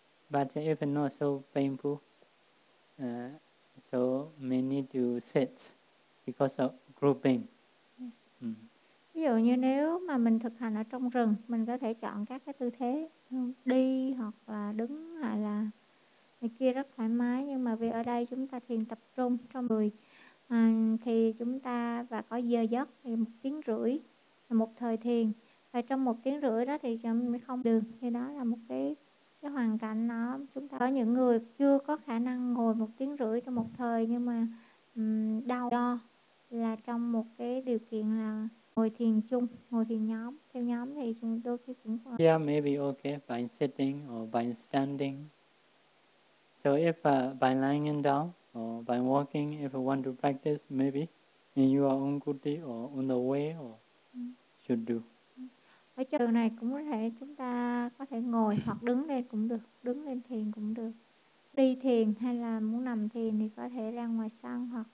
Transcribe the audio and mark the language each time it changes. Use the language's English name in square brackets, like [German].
[English] But if not so painful, so may need to sit because of grouping. [Vietnamese] Ví dụ như nếu mà mình thực hành ở trong rừng, mình có thể chọn các cái tư thế đi hoặc là đứng hoặc là này kia rất thoải mái. Nhưng mà vì ở đây chúng ta thiền tập trung trong người thì chúng ta và có giờ giấc thì 1.5 tiếng là một thời thiền. Và trong 1.5 tiếng đó thì không được. Thì đó là một cái hoàn cảnh đó. Chúng ta có những người chưa có khả năng ngồi 1.5 tiếng trong một thời, nhưng mà do là trong một cái điều kiện là ngồi thiền chung, ngồi thiền nhóm, theo nhóm thì chúng tôi cũng không. [English] Yeah, maybe okay by sitting or by standing. So if by lying down or by walking, if you want to practice, maybe in your own kuti or on the way or should do. [Vietnamese] Ở trường này cũng có thể chúng ta có thể ngồi hoặc đứng lên cũng được, đứng lên thiền cũng được. Đi thiền hay là muốn nằm thiền thì có thể ra ngoài sân hoặc.